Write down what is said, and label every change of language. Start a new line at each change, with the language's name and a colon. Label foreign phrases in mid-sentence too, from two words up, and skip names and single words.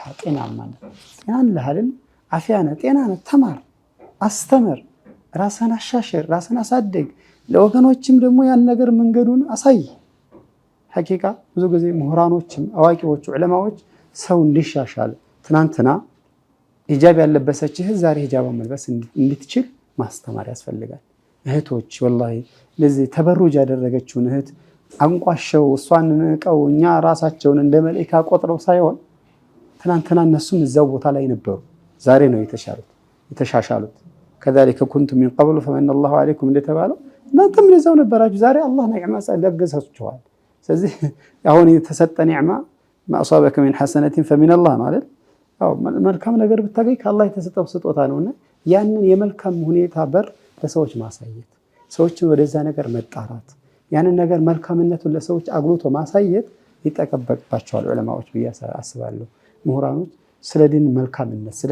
Amharic: ጤናማነት፣ ጤናን ለሃልን አፊያነ ጤናነ ተማር አስተምር፣ ራስን አሻሽር፣ ራስን አሳድግ፣ ለወገኖችም ደግሞ ያን ነገር መንገዱን አሳይ። ሐቂቃ ብዙ ጊዜ ምሁራኖችም አዋቂዎቹ ዑለማዎች ሰው እንዲሻሻል ትናንትና ሂጃብ ያለበሰች እህት ዛሬ ሂጃቧን መልበስ እንድትችል ማስተማር ያስፈልጋል። እህቶች ወላሂ ለዚህ ተበሩጅ ያደረገችውን እህት አንቋሸው እሷን ንቀው እኛ ራሳቸውን እንደ መላእክት ቆጥረው ሳይሆን ትናንትና እነሱም እዛው ቦታ ላይ ነበሩ። ዛሬ ነው የተሻሻሉት።
Arabic: ከذلك كنتم من قبل فمن الله عليكم
Amharic: እንደተባለው እናንተም እዛው ነበራችሁ። ዛሬ አላህ ኒዕማ ለገሳችኋል። ስለዚህ አሁን የተሰጠ ኒዕማ
Arabic: ما أصابك من حسنة فمن الله
Amharic: ማለት አው መልካም ነገር ብታገኝ ከአላህ የተሰጠው ስጦታ ነውና ያንን የመልካም ሁኔታ በር ለሰዎች ማሳየት፣ ሰዎችን ወደዛ ነገር መጣራት፣ ያንን ነገር መልካምነቱን ለሰዎች አጉልቶ ማሳየት ይጠበቅባቸዋል ዑለማዎች ብዬ አስባለሁ። ምሁራኖች ስለ ዲን መልካምነት፣ ስለ